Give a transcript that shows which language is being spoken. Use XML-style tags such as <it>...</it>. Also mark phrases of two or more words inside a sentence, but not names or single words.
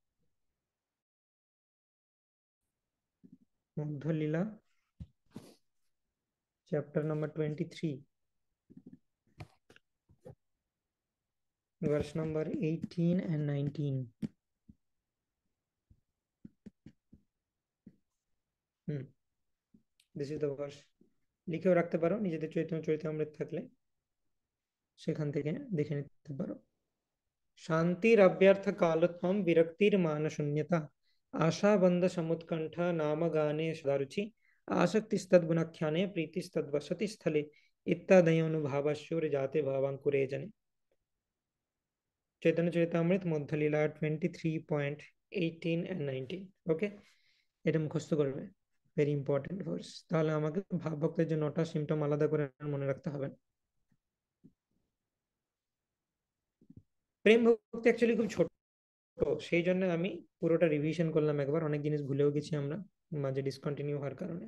<en>মধ্যলীলা chapter number 23 verse number 18 and 19। this is the verse।</en> <bn>লিখেও রাখতে পারো নিজেদের চৈতন্য চরিতামৃত থাকলে, সেখান থেকে দেখে নিতে পারো।</bn> <sa>শান্তির অব্যর্থ কালত্বম বিরক্তির মানশূন্যতা आशाबंध समुत्कंठ नाम गाने सदारुचि आसक्तिस्तद गुणाख्याने प्रीतिस्तद वसति स्थले इत्यादयोनुभावश्चूर जाते भावांकुरे जने।</sa> <bn>চৈতন্য চরিতামৃত মধ্যলীলা 23.18 and 19। ওকে, এটা মুখস্থ করবে,</bn> <en>very important verse.</en> <bn>তাহলে আমাকে ভাব ভক্তের যে 9টা সিমটম আলাদা করে মনে রাখতে হবে। প্রেম ভক্তি অ্যাকচুয়ালি খুব ছোট, সেই জন্য আমি পুরোটা রিভিশন করলাম একবার, অনেক জিনিস ভুলেও গেছি আমরা মাঝে ডিসকন্টিনিউ হওয়ার কারণে।</bn>